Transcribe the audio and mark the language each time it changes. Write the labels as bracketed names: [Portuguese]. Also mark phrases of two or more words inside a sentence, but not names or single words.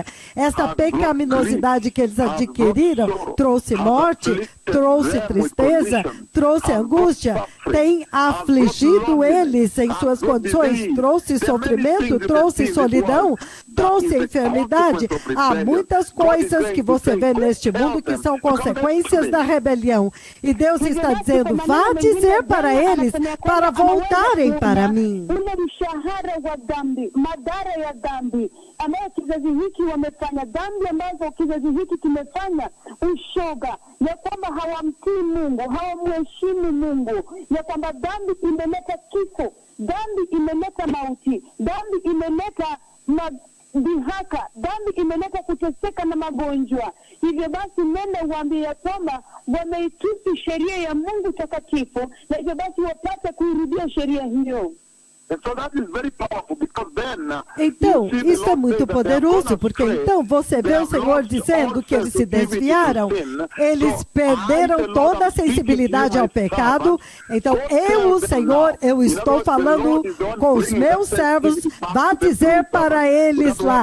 [Portuguese] Essa pecaminosidade que eles adquiriram trouxe morte, trouxe tristeza, trouxe angústia, tem afligido eles em suas condições, trouxe sofrimento, trouxe solidão, trouxe enfermidade. Há muitas coisas que você vê neste mundo que são consequências da rebelião. E Deus está dizendo, vá dizer para eles, para voltarem para mim. [Swahili] Ambayo kizazi hiki wamefanya dhambi ambazo kizazi hiki kimefanya, ushoga, ya kwamba hawamtii Mungu, hawamheshimu Mungu, ya kwamba dhambi imeleta kifo, dhambi imeleta mauti, dhambi imeleta dhihaka, dhambi imeleta kuteseka na magonjwa. Hivyo basi nenda uambie ya kwamba wameitusi sheria ya Mungu takatifu, na hivyo basi wapate kuirudia sheria hiyo. [Portuguese] Então, isso é muito poderoso, porque então você vê o Senhor dizendo que eles se desviaram, eles perderam toda a sensibilidade ao pecado. Então, eu, o Senhor, eu estou falando com os meus servos, vá dizer para eles lá.